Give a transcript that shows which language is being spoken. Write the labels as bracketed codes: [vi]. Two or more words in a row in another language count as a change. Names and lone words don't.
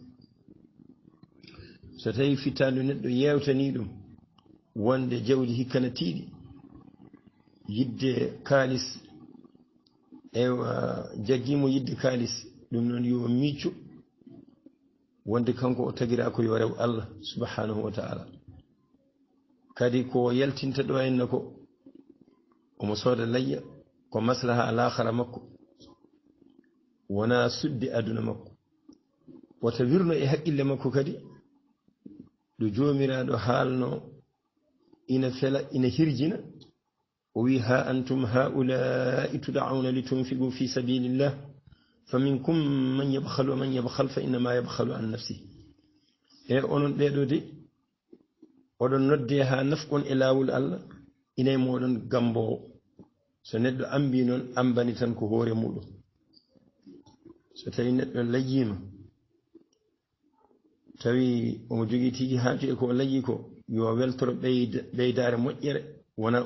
[ff] so tawi fittande neɗɗo yewtani ɗum wonde jawdi hikkana tiiɗi yidde kaalis ewa jaggimo yidde kaalis ɗum noon yo miccu wonde kanko o tagira ko yo rew Allah [ar] سبحانه وتعالى [ff] kadi ko yaltinta ɗo henna ko omo sooda layya ko maslaha alakhara makko wona sudde aduna makko wata wirno e haqqille makko kadi ɗo joomiraɗo haalno ina fela ina hirjina o wi [ar] ها أنتم هؤلاء تدعون لتنفقوا في سبيل الله فمنكم من يبخل ومن يبخل فإنما يبخل عن نفسه [ff] e onon ɓeɗo de oɗon nodde ha nafqon e laawol Allah inay moɗon gambowo so neɗɗo ambi noon ambani tan ko hoore muɗum so tawi neɗɗo layyima tawi omo jogii tigi haaju e ko layyi ko yo weltoro ɓeydare moƴƴere wona